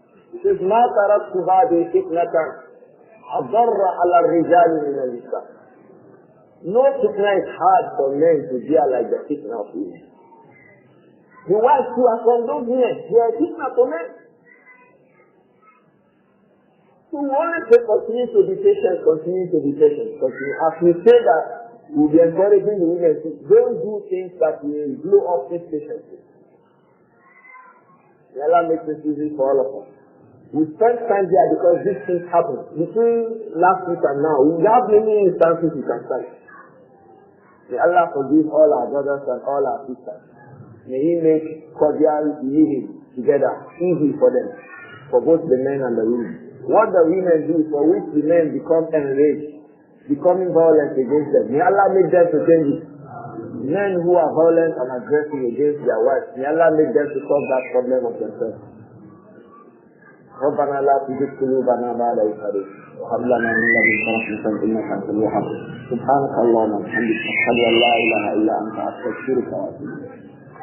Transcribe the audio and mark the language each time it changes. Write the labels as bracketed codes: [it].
[en] It says, [ar] مَا تَرَكْتُ هَذِهِ فِتْنَةً أَضَرَّ عَلَى الرِّجَالِ مِنَ النِّسَاءِ. [en] No fitna is hard for men to bear like the fitna of women. The wives who are from those men, they are fitna for men. So we want to continue to be patient, continue. As we say that, we'll be encouraging the women to don't do things that will blow up this patience. May Allah make this easy for all of us. We spent time there because these things happen. Between last week and now, we have many instances we can cite. May Allah forgive all our brothers and all our sisters. May He make cordial living together easy for them, for both the men and the women. What the women do, for which the men become enraged, becoming violent against them. May Allah make them to change it. Men who are violent and aggressive against their wives, may Allah make them to solve that problem of themselves. [ar] ربنا لا تزغ قلوبنا بعد إذ هديتنا وهب لنا من لدنك رحمة إنك أنت الوهاب سبحانك اللهم وبحمدك أشهد أن لا إله إلا أنت أستغفرك وأتوب إليك